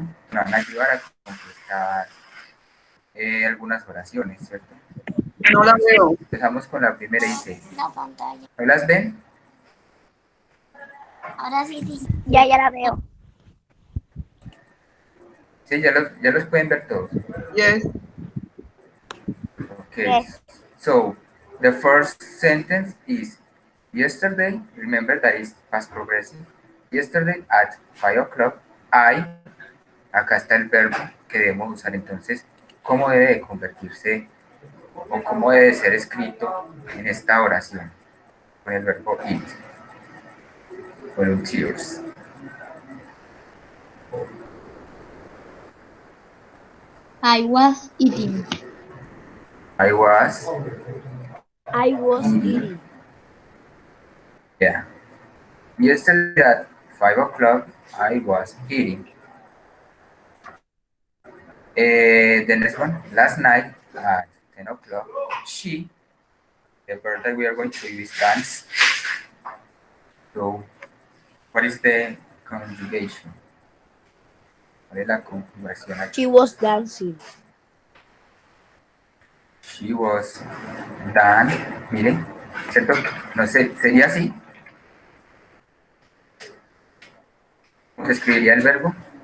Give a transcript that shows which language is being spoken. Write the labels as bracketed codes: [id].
[es] Nos van a ayudar a completar algunas oraciones, ¿cierto? No la veo. Empezamos con la primera y dice, la pantalla. ¿no las ven? Ahora sí, teacher. Ya la veo. Sí, ya los pueden ver todos. [en] Yes. Okay, Yes. so the first sentence is yesterday, remember that is past progressive. Yesterday at 5 o'clock, [es] acá está el verbo que debemos usar entonces, cómo debe de convertirse o cómo debe ser escrito en esta oración con el verbo eat, volunteers. [en] I was eating. I was, I was eating. yeah. Yesterday at 5 o'clock, I was eating. The next one, last night at 10 o'clock, she, the verb that we are going to use, dance. So, what is the conjugation? [es] ¿Cuál es la conjugación aquí? [en] She was dancing. She was done. [es] Miren, ¿cierto? No sé, sería así. ¿Cómo se escribiría el verbo?